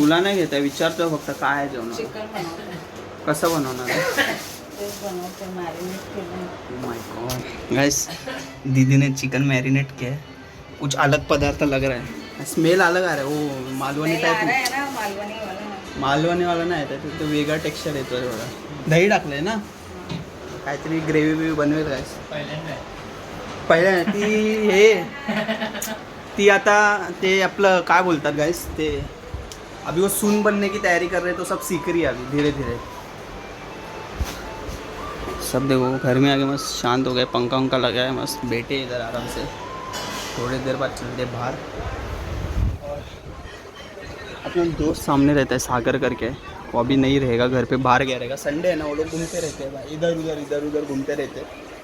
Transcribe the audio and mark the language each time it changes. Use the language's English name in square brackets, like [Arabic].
[Marathi] तुला नाही घेता, विचारतो फक्त काय आहे जेवणाला. चिकन बनवते. कसं बनवणार आहे? तेच बनवते, मॅरिनेट केलं. [English] Oh my God. [Hindi] Guys, दीदी ने चिकन मैरिनेट किया है. कुछ अलग पदार्थ लग रहा है, स्मेल अलग आ रहा है. वो मालवणी [Marathi] नाही, [Hindi] आ रहा टाइप, है ना मालवणी वाला. [Marathi] मालवणी वाला नाही येत, तो वेगळा टेक्स्चर येतो थोडा. दही टाकलंय ना, काहीतरी ग्रेव्ही बिव्ही बनवेल काय पहिल्या ती आता ते आपलं काय बोलतात गाइस, [Hindi] ते अभी वो सून बनने की तैयारी कर रहे हैं, तो सब सीख रही है अभी धीरे धीरे. सब देखो घर में आके मस्त शांत हो गए, पंखा उंखा लगा है मस्त, बैठे इधर आराम से. थोड़ी देर बाद चलते बाहर. और अपना दोस्त सामने रहता है सागर करके, वो अभी नहीं रहेगा घर पे, बाहर गया रहेगा. संडे है ना, वो लोग घूमते रहते हैं भाई, इधर उधर घूमते रहते हैं.